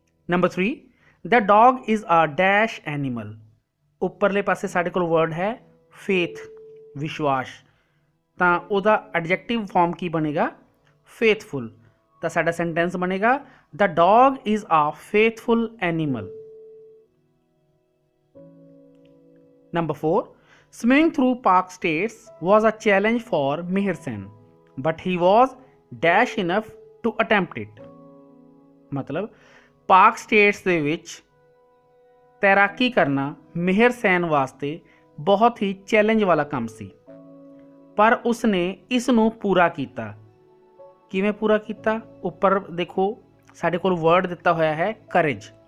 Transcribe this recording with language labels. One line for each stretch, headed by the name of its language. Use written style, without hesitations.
English: Number 3, the dog is a dash animal.
Punjabi: ਉੱਪਰਲੇ ਪਾਸੇ ਸਾਡੇ ਕੋਲ ਵਰਡ ਹੈ ਫੇਥ, ਵਿਸ਼ਵਾਸ। ਤਾਂ ਉਹਦਾ ਐਡਜੈਕਟਿਵ ਫਾਰਮ ਕੀ ਬਣੇਗਾ? ਫੇਥਫੁਲ। ਤਾਂ ਸਾਡਾ ਸੈਂਟੈਂਸ ਬਣੇਗਾ
English: The dog is a faithful animal. Number 4, swimming through Park States was a challenge for Mihir Sen, but he was dash enough to attempt it।
Punjabi: मतलब ਪਾਕ ਸਟੇਟਸ ਦੇ ਵਿੱਚ ਤੈਰਾਕੀ ਕਰਨਾ ਮਿਹਰ ਸੈਨ ਵਾਸਤੇ ਬਹੁਤ ਹੀ ਚੈਲੰਜ ਵਾਲਾ ਕੰਮ ਸੀ, ਪਰ ਉਸਨੇ ਇਸ ਨੂੰ ਪੂਰਾ ਕੀਤਾ। ਕਿਵੇਂ ਪੂਰਾ ਕੀਤਾ? ਉੱਪਰ ਦੇਖੋ ਸਾਡੇ ਕੋਲ ਵਰਡ ਦਿੱਤਾ ਹੋਇਆ ਹੈ ਕਰੇਜ।